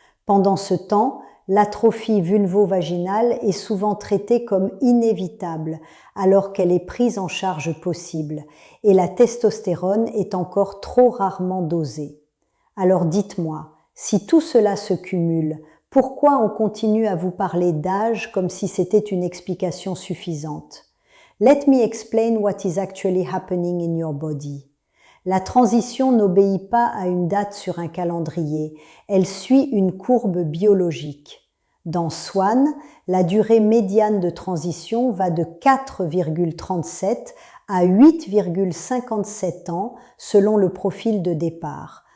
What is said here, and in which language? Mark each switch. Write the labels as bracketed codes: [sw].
[fr] Pendant ce temps, l'atrophie vulvo-vaginale est souvent traitée comme inévitable alors qu'elle est prise en charge possible et la testostérone est encore trop rarement dosée. Alors dites-moi, si tout cela se cumule, pourquoi on continue à vous parler d'âge comme si c'était une explication suffisante? [en] Let me explain what is actually happening in your body. [fr] La transition n'obéit pas à une date sur un calendrier, elle suit une courbe biologique. Dans Swan, la durée médiane de transition va de 4,37 à 8,57 ans selon le profil de départ.